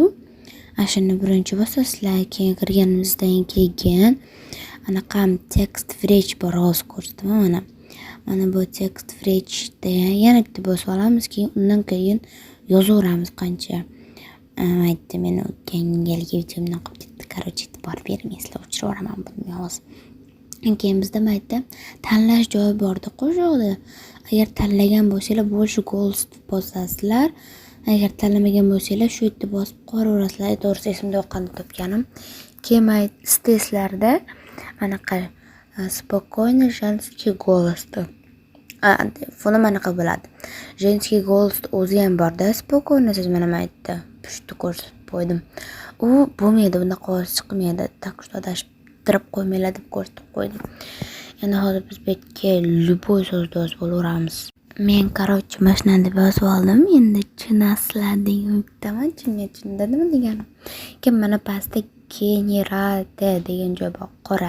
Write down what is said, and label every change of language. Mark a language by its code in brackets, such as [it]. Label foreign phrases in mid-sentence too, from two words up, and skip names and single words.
[uz] Ashuni birinchi bosasizlar, keyin kirganimizdan keyin anaqa [en] text fetch [uz] bor, hozir ko'rsataman mana bu text fetchda yana bitta bosib olamiz, keyin undan keyin yozaveramiz qancha. Aytdim, men o'tgan galgi videomdan qolib ketdi. Короче, e'tibor bermaysizlar, o'chiraman buni hozir. Keyin bizda mayda tanlash joyi borda qo'shig'ida. Agar tanlagan bo'lsanglar, [ru] больше голос bosasizlar. [uz] Agar tanlamagan bo'lsanglar, shu yerda bosib qo'yaverasizlar. To'g'risi esimda yo'q qanday topganim. Keyin steslarda anaqa [ru] спокойный женский голос-da. [uz] Buni manaqa bo'ladi. [ru] Женский голос [uz] o'zi ham bor-da, спокойный siz mana mayda. Pushti ko'rsatib qo'ydim. U bo'lmaydi, bunaqa ovoz chiqmaydi. [ru] Так что [uz] adashtirib qo'ymanglar deb ko'rsatib qo'ydim. Endi hozir biz bu yerga любой so'zni yozib olaveramiz. Men короче mashina deb yozib oldim. Endi tushunasizlar degan umiddaman. Tushundingmi deganim? Keyin mana pastda generate degan joy bor, qora.